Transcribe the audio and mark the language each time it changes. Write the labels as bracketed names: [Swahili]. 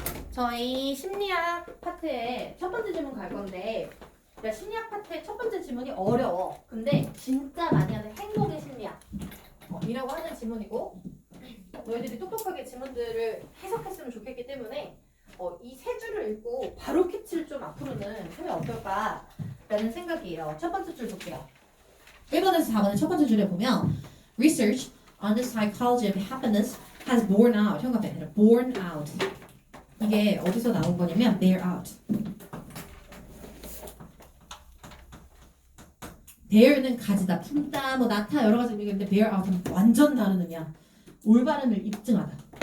[Korean] 저희 심리학 파트의 첫 번째 질문 갈 건데, 그러니까 심리학 파트의 첫 번째 질문이 어려워. 근데 진짜 많이 하는 행복의 심리학 이라고 하는 질문이고, 너희들이 똑똑하게 질문들을 해석했으면 좋겠기 때문에 이 세 줄을 읽고 바로 캐치를 좀 앞으로는 하면 어떨까라는 생각이에요. 첫 번째 줄 볼게요. 1번에서 4번의 첫 번째 줄에 보면 [English] Research on the psychology of happiness has borne out. [Korean] 형광펜 아니라 [English] borne out. [Korean] 이게 어디서 나온 거냐면 [English] bear out. [Korean] bear는 가지다, 품다, 뭐 나타 여러 가지 의미가 있는데 bear out은 완전 다른 의미야. 올바름을 입증하다.